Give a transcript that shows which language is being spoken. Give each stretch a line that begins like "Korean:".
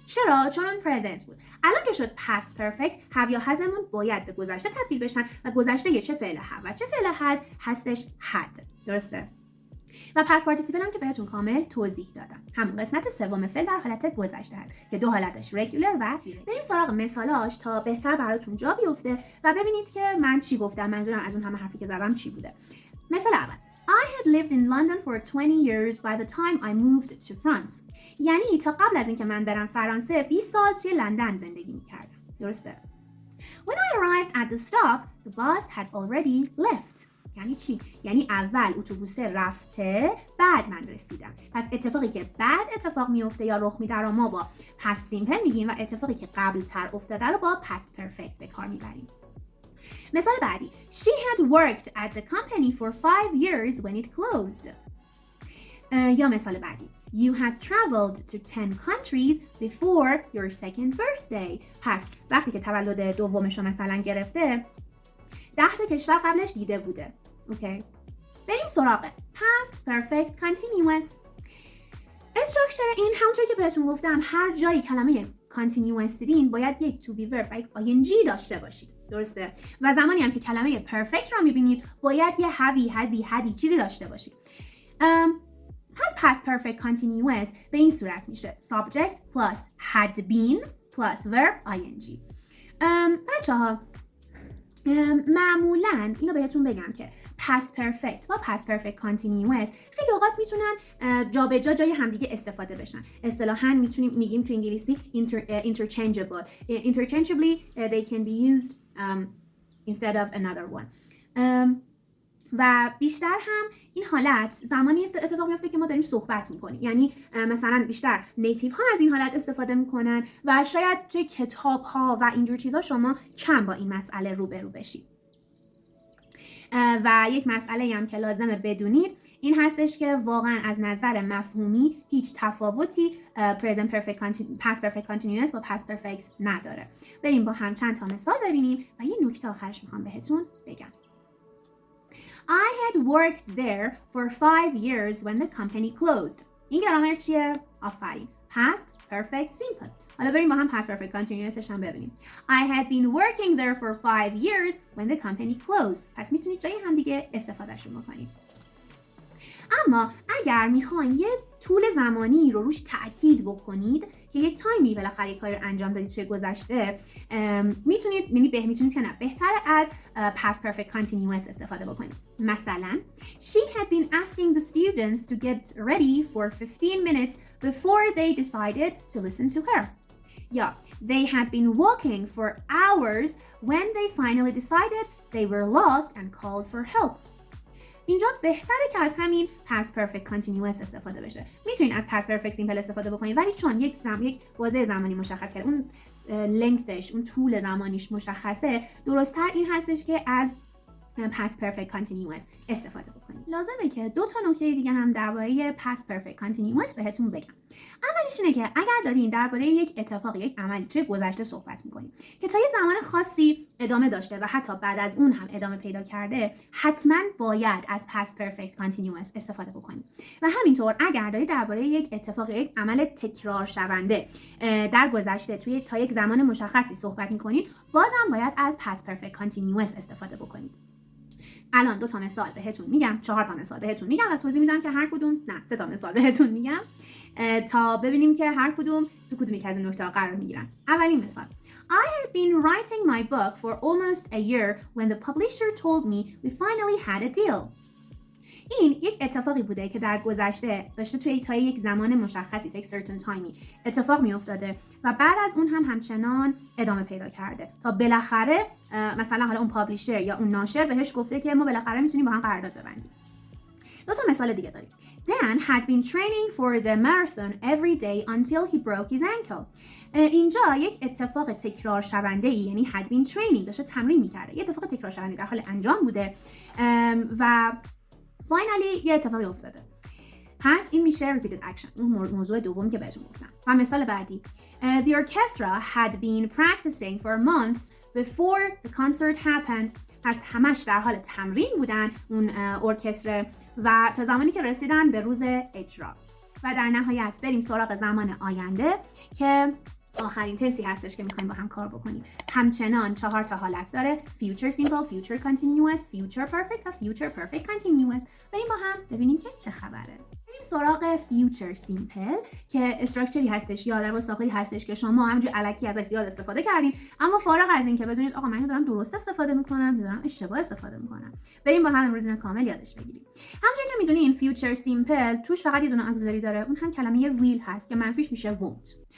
Persian: چرا؟ چون اون present بود. الان که شد past perfect have یا hasمون باید به گذشته تبدیل بشن و گذشته یه چه فعل have و چه فعل has هستش had. درسته؟ و past participle هم که بهتون کامل توضیح دادم. همون قسمت سوم فعل در حالت گذشته هست که دو حالت داشت: regular و بریم سراغ مثالاش تا بهتر براتون جا بیفته و ببینید که من چی گفتم، منظورم از اون همه حرفی که زدم چی بوده. مثال اول:
English: I had lived in London for 20 years by the time I moved to France.
Persian: یعنی تا قبل از اینکه من برم فرانسه 20 سال توی لندن زندگی می‌کردم. درسته؟
English: When I arrived at the stop, the bus had already left.
Persian: یعنی چی؟ یعنی اول اتوبوس رفته بعد من رسیدم. پس اتفاقی که بعد اتفاق میفته یا رخ میده رو ما با past simple میگیم و اتفاقی که قبل تر افتاده رو با past perfect به کار میبریم. مثال بعدی:
English: She had worked at the company for 5 years when it closed.
Persian: یا مثال بعدی:
English: You had traveled to 10 countries before your second birthday.
Persian: پس وقتی که تولد دومش رو مثلا گرفته 10 تا کشور قبلش دیده بوده. اوکی. بریم سراغ past perfect continuous. استراکچر این همونطور که بهتون گفتم هر جایی کلمه continuous دیدین باید یک to be verb و یک ing داشته باشید. درسته؟ و زمانی هم که کلمه perfect رو میبینید باید یه havey، hasy، haddy چیزی داشته باشید. پس past perfect continuous به این صورت میشه
English: subject plus had been plus verb ing.
Persian: بچه ها معمولاً اینو بهتون بگم که past perfect و past perfect continuous خیلی اوقات میتونن جابجا جای همدیگه استفاده بشن. اصطلاحاً میگیم تو انگلیسی interchangeable.
English: Interchangeably they can be used instead of another one.
Persian: و بیشتر هم این حالت زمانی اتفاق میفته که ما داریم صحبت میکنیم، یعنی مثلا بیشتر نیتیو ها از این حالت استفاده میکنن و شاید توی کتاب ها و اینجور چیزا شما کم با این مسئله روبرو بشید. و یک مسئله هم که لازمه بدونید این هستش که واقعا از نظر مفهومی هیچ تفاوتی past perfect continuous با past perfect نداره. بریم با هم چند تا مثال ببینیم و یه نکته آخرش میخوام بهتون بگم.
English: I had worked there for 5 years when the company closed.
Persian: این گرامر چیه؟ آفرین. Past perfect simple. حالا بریم با هم past perfect continuousش هم ببینیم.
English: I had been working there for 5 years when the company closed.
Persian: پس میتونید جای هم دیگه استفادهشون بکنید. اما اگر میخواین یه طول زمانی رو روش تأکید بکنید که یک تایمی بالاخره یک کاری رو انجام دادید توی گذشته، میتونید که نه بهتر از past perfect continuous استفاده بکنید. مثلا
English: she had been asking the students to get ready for 15 minutes before they decided to listen to her.
Persian: یا
English: they had been walking for hours when they finally decided they were lost and called for help.
Persian: اینجا بهتره که از همین past perfect continuous استفاده بشه. میتونین از past perfect simple استفاده بکنید، ولی چون یک بازه زمانی مشخص کرده، اون لنگثش، اون طول زمانیش مشخصه، درست‌تر این هستش که از past perfect continuous استفاده بکنید. لازمه که 2 تا نکته دیگه هم درباره past perfect continuous بهتون بگم. اولیش اینه که اگر دارین درباره یک اتفاق، یک عملی توی گذشته صحبت می‌کنید که تا یه زمان خاصی ادامه داشته و حتی بعد از اون هم ادامه پیدا کرده، حتما باید از past perfect continuous استفاده بکنید. و همینطور اگر دارید درباره یک اتفاق، یک عمل تکرار شونده در گذشته توی تا یک زمان مشخصی صحبت می‌کنید، بازم باید از past perfect continuous استفاده بکنید. الان 2 تا مثال بهتون میگم، 4 تا مثال بهتون میگم و توضیح میدم که هر کدوم، نه 3 تا مثال بهتون میگم تا ببینیم که هر کدوم تو کدومی که از این نکته‌ها قرار میگیرن. اولین مثال:
English: I had been writing my book for almost a year when the publisher told me we finally had a deal.
Persian: این یک اتفاقی بوده که در گذشته داشته توی تا یک زمان مشخصی، یک certain timeی اتفاق می افتاده و بعد از اون هم همچنان ادامه پیدا کرده تا بالاخره مثلا حالا اون پابلیشر یا اون ناشر بهش گفته که ما بالاخره میتونیم با هم قرارداد ببندیم. 2 تا مثال دیگه داریم.
English: Dan had been training for the marathon every day until he broke his ankle.
Persian: اینجا یک اتفاق تکرار شونده ای، یعنی had been training، داشته تمرین میکرده، یه اتفاق تکرار شونده در حال انجام بوده و فاینالی یه اتفاقی افتاده. پس این میشه repeated action، اون موضوع دوم که بهتون گفتم. و مثال بعدی:
English: The orchestra had been practicing for months before the concert happened.
Persian: پس همش در حال تمرین بودن اون ارکستر و تا زمانی که رسیدن به روز اجرا. و در نهایت بریم سراغ زمان آینده که آخرین تنسی هستش که میخوایم با هم کار بکنیم. همچنان 4 تا حالت داره: future simple، future continuous، future perfect و future perfect continuous. بریم با هم ببینیم که چه خبره. بریم سراغ future simple که استراکچری هستش یا در واقع ساختاری هستش که شما همونجوری الکی ازش زیاد استفاده کردین، اما فارغ از این که بدونید آقا من دارم درست استفاده میکنم یا دارم اشتباه استفاده میکنم. بریم با هم امروز اینو کامل یادش بگیریم. همونجوری که میدونین future simple توش فقط یه دونه auxiliary داره، اون هم کلمه will هست که منفیش میشه won't.